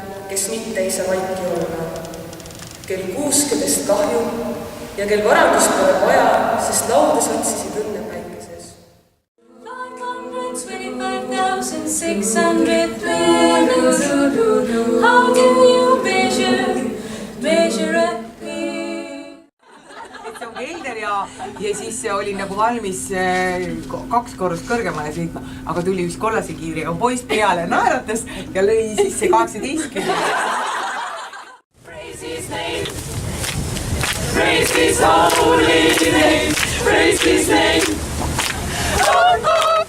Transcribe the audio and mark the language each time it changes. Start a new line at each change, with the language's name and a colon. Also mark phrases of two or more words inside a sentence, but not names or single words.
Estonian: kes mitte ei saa vaiki olla, kel kuuskedest kahju ja kel varandust pole vaja, sest laudes otsisid õnne päikeses.
English: 525,600 planets. How do you measure up?
Estonian: See on kelder ja siis oli nagu valmis 2 korrust kõrgemale sõitma, aga tuli üks kollase kiivriga poiss peale, naeratas ja lõi sisse 18.
English: Praise his name. Praise his holy name. Praise his name. Oh,